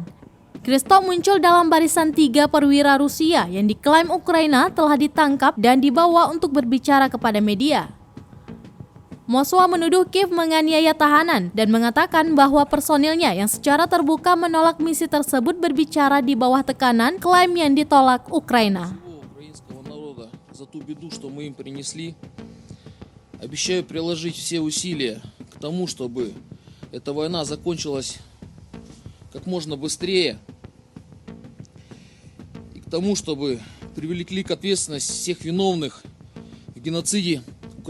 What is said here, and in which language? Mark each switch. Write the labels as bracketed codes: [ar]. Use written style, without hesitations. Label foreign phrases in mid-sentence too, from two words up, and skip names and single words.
[id] Kristov muncul dalam barisan 3 perwira Rusia yang diklaim Ukraina telah ditangkap dan dibawa untuk berbicara kepada media. Moskwa menuduh Kiev menganiaya tahanan dan mengatakan bahwa personilnya yang secara terbuka menolak misi tersebut berbicara di bawah tekanan klaim yang ditolak Ukraina. [ru] За ту беду, что мы им принесли, обещаю приложить все усилия к тому, чтобы эта война закончилась как можно быстрее, и к тому, чтобы привлекли к ответственности всех виновных в геноциде украинского народа.